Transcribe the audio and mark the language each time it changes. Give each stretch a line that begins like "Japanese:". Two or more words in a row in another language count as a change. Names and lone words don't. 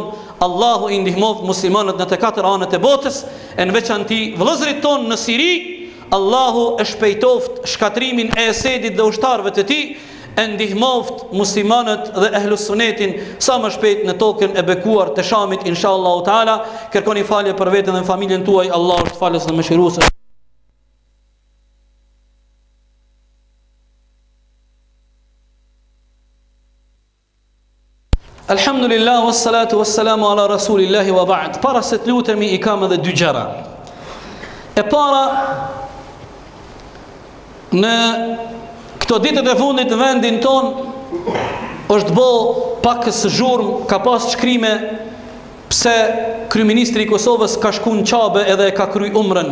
Albanian: Allahu i ndihmoft muslimanët në të katër anët e botës, e në veçanti vëllezërit ton në Siri. Allahu e shpejtoft shkatrimin e Esedit dhe ushtarëve të tij, e ndihmoft muslimanët dhe ehlus sunetin sa më shpejt në tokën e bekuar të Shamit
Arabic: إن شاء الله تعالى.
Albanian: Kërkoni falje për veten dhe familjen tuaj, Allahu është falës dhe mëshirues.
Arabic: الحمد لله والصلاة والسلام على رسول الله وبعد.
Albanian: Para se të lutemi i kam edhe dy gjëra. E para, në këto ditët e fundit në vendin ton është bo pakës zhurmë, ka pas shkrime pse kryeministri i Kosovës ka shku në Qabe edhe ka kry umrën.